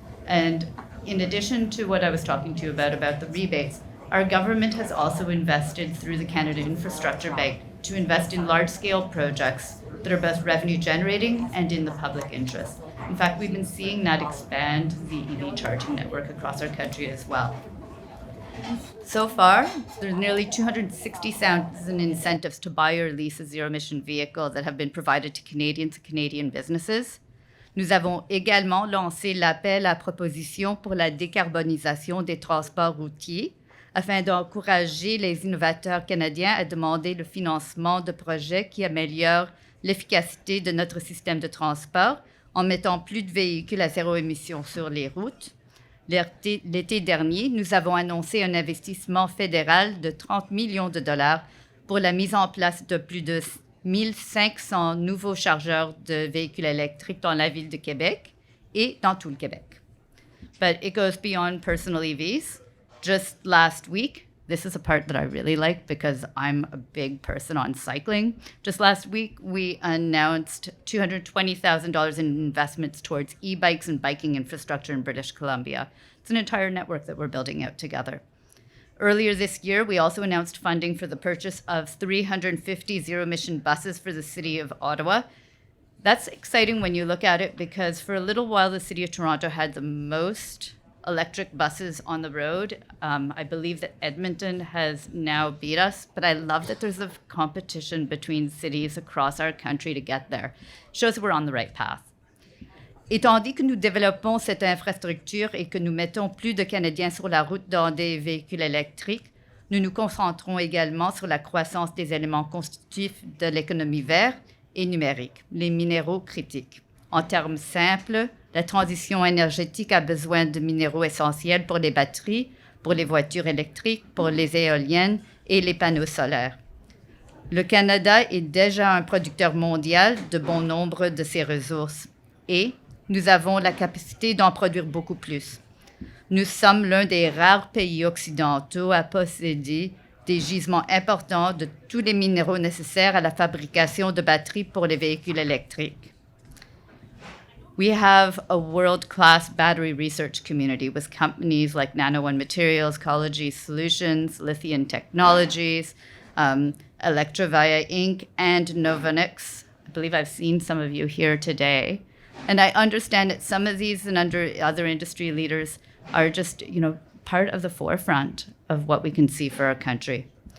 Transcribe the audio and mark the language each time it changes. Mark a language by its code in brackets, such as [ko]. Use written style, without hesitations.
[en] And in addition to what I was talking to you about the rebates, our government has also invested through the Canada Infrastructure Bank to invest in large-scale projects that are both revenue-generating and in the public interest. In fact, we've been seeing that expand the EV charging network across our country as well. So far, there's nearly 260,000 incentives to buy or lease a zero-emission vehicle that have been provided to Canadians and Canadian businesses. [fr] Nous avons également lancé l'appel à propositions pour la décarbonisation des transports routiers afin d'encourager les innovateurs canadiens à demander le financement de projets qui améliorent l'efficacité de notre système de transport en mettant plus de véhicules à zéro émission sur les routes. L'été dernier, nous avons annoncé un investissement fédéral de 30 millions de dollars pour la mise en place de plus de 1500 nouveaux chargeurs de véhicules électriques dans la ville de Québec et dans tout le Québec. [en] But it goes beyond personal EVs. Just last week, this is a part that I really like because I'm a big person on cycling. Just last week, we announced $220,000 in investments towards e-bikes and biking infrastructure in British Columbia. It's an entire network that we're building out together. Earlier this year, we also announced funding for the purchase of 350 zero-emission buses for the City of Ottawa. That's exciting when you look at it because for a little while, the City of Toronto had the most electric buses on the road. I believe that Edmonton has now beat us, but I love that there's a competition between cities across our country to get there. Shows we're on the right path. [fr] Et tandis que nous développons cette infrastructure et que nous mettons plus de Canadiens sur la route dans des véhicules électriques, nous nous concentrons également sur la croissance des éléments constitutifs de l'économie verte et numérique, les minéraux critiques. En termes simples, la transition énergétique a besoin de minéraux essentiels pour les batteries, pour les voitures électriques, pour les éoliennes et les panneaux solaires. Le Canada est déjà un producteur mondial de bon nombre de ces ressources et nous avons la capacité d'en produire beaucoup plus. Nous sommes l'un des rares pays occidentaux à posséder des gisements importants de tous les minéraux nécessaires à la fabrication de batteries pour les véhicules électriques. [en] We have a world-class battery research community with companies like Nano One Materials, Ecology Solutions, Lithium Technologies, Electrovia Inc., and Novonix. I believe I've seen some of you here today. And I understand that some of these and other industry leaders are just, part of the forefront of what we can see for our country.